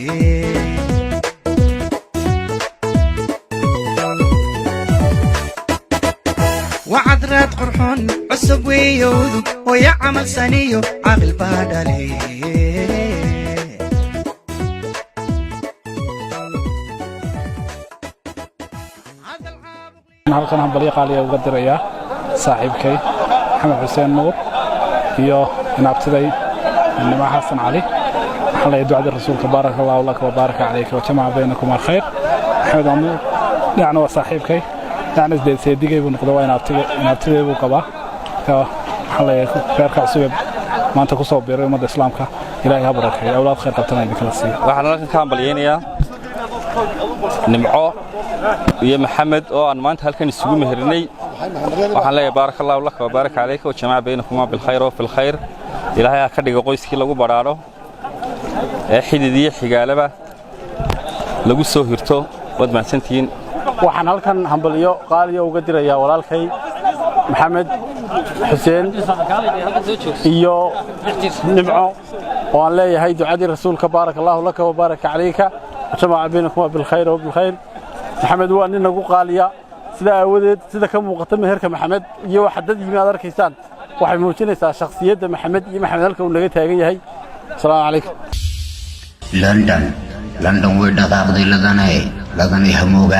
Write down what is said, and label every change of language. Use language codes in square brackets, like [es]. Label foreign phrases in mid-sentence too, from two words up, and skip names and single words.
[so] وعدرات قرحون عصب ويوذ ويا عمل سنيو عاقل بادلي halkan hambalyo qaaliya uga diraya saaxiibkay محمد حسين نور iyo inaabtiday Nima Xasan Ali waxa la ducada rasuulka [ar] بارك الله لك وبارك عليك وجمع بينكم الخير [so] Ahmed Amir yaani waa saaxiibkay yaani seedigay buu noqday waa inaabtiday buu qabaa waxa la feerka cusub maanta ku soo biiray umada islaamka ilaahay ha barakeeyo awlaad khayr qabtana idin kala siiyo waxaan halkan ka hambalyeynaya Nimco iyo Maxamed oo aan maanta halkan isugu mehernay waxaan leeyahay [ar] بارك الله لك وبارك عليك وجمع بينكم بالخير وفي الخير [so] ilaahay ka dhigo qoyskii lagu baraaro ee xididiye xigaalaba lagu soo hirto wad maasantiin waxaan halkan hambalyo qaaliyo uga dirayaa walaalkay Maxamed Xuseen iyo Nimco oo aan leeyahay ducadii rasuulka [ar] بارك الله لك وبارك عليك وجمع بينكم بالخير وبالخير [so] wa bil khayr Maxamed waa nin nagu qaaliya sida awadeed sida ka muuqata meherka Maxamed iyo waxa dad yimaad arkaysaan waxay muujinaysaa shakhsiyadda Maxamed iyo Maxamed halka uu naga taagan yahay [ar] السلام عليكم [so] London way dhaqaaqday ladanay hamoogaan